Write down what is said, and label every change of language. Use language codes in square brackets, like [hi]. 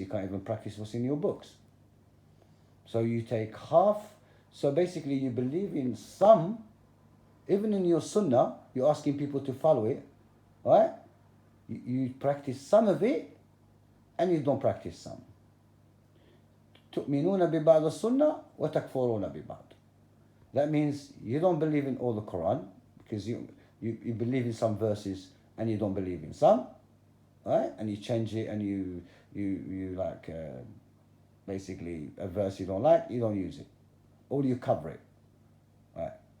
[en] You can't even practice what's in your books. So you take half. So basically you believe in some, even in your Sunnah, you're asking people to follow it. Right? You practice some of it and you don't practice some. [ar] تؤمنون ببعض السنة وتكفرون ببعض. [en] That means you don't believe in all the Quran because you believe in some verses and you don't believe in some, right? And you change it and you like basically a verse you don't like, you don't use it, or you cover it, right?